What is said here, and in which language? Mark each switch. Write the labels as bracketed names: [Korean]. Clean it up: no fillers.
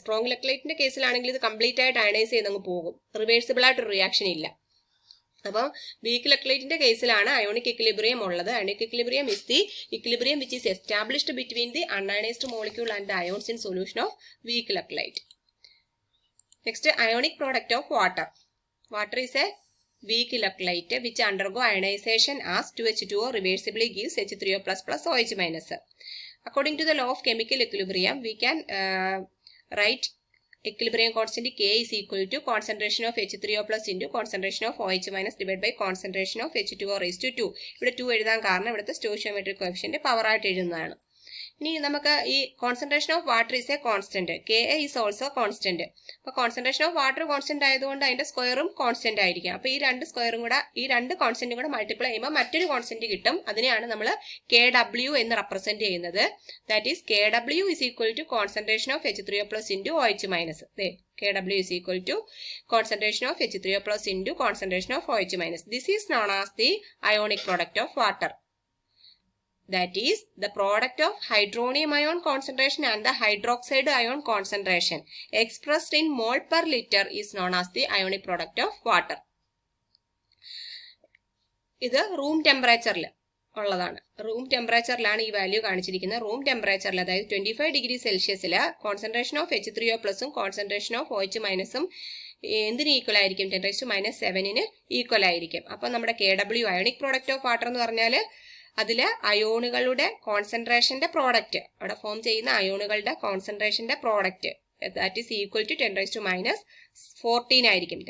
[Malayalam] Strong ഇലക്ട്രോലൈറ്റിന്റെ കേസിലാണെങ്കിൽ ഇത് complete ആയിട്ട് ionise ചെയ്തങ്ങ് പോകും, റിവേഴ്സിബിൾ ആയിട്ടൊരു റിയാക്ഷൻ ഇല്ല. അപ്പം വീക്ക് ഇലക്ട്രോലൈറ്റിന്റെ കേസിലാണ് അയോണിക് ഇക്വിലിബ്രിയം ഉള്ളത്. [English] Ionic equilibrium is the equilibrium which is established between the unionized molecule and the ions in solution of weak electrolyte. Next, ionic product of water. Water is a weak electrolyte which undergo ionization as 2H2O reversibly gives H3O++ OH-. According to the law of chemical equilibrium, we can write equilibrium constant K is equal to concentration of H3O+ into concentration of OH- divided by concentration of H2O raised to 2. [Malayalam] ഇവിടെ 2 എഴുതാൻ കാരണം ഇവിടുത്തെ stoichiometric coefficient power ആയിട്ട് എഴുതുന്നതാണ്. ഇനി നമുക്ക് ഈ [English] Concentration of water is a constant, K is also constant. [Malayalam] അപ്പൊ concentration of water constant ആയതുകൊണ്ട് അതിന്റെ സ്ക്വയറും കോൺസ്റ്റന്റ് ആയിരിക്കും. അപ്പൊ ഈ രണ്ട് കോൺസ്റ്റന്റും കൂടെ മൾട്ടിപ്ലൈ ചെയ്യുമ്പോൾ മറ്റൊരു കോൺസ്റ്റന്റ് കിട്ടും. അതിനെയാണ് നമ്മൾ KW എന്ന് റെപ്രസെന്റ് ചെയ്യുന്നത്. [English] That is KW is equal to concentration of H3O+ into OH-. KW is equal to concentration of H3O+ into concentration of OH-. This is known as the ionic product of water. That is the product of hydronium ion concentration and the hydroxide ion concentration expressed in mole per liter is known as the ionic product of water. [Malayalam] ഇത് room ടെമ്പറേച്ചറിൽ ഉള്ളതാണ്. Room ടെമ്പറേച്ചറിലാണ് ഈ value കാണിച്ചിരിക്കുന്നത്. Room ടെമ്പറേച്ചറിൽ, അതായത് 25 degree സെൽഷ്യസിൽ concentration of H3O+ഉം concentration of OH- എന്തിന് equal ആയിരിക്കും? 10⁻⁷ equal ആയിരിക്കും. അപ്പൊ നമ്മുടെ KW ionic product of water എന്ന് പറഞ്ഞാൽ അതില് അയോണുകളുടെ കോൺസെൻട്രേഷന്റെ പ്രോഡക്റ്റ്, അവിടെ ഫോം ചെയ്യുന്ന അയോണുകളുടെ കോൺസെൻട്രേഷന്റെ product, [English] that is equal to [Malayalam] 10⁻14 ആയിരിക്കും.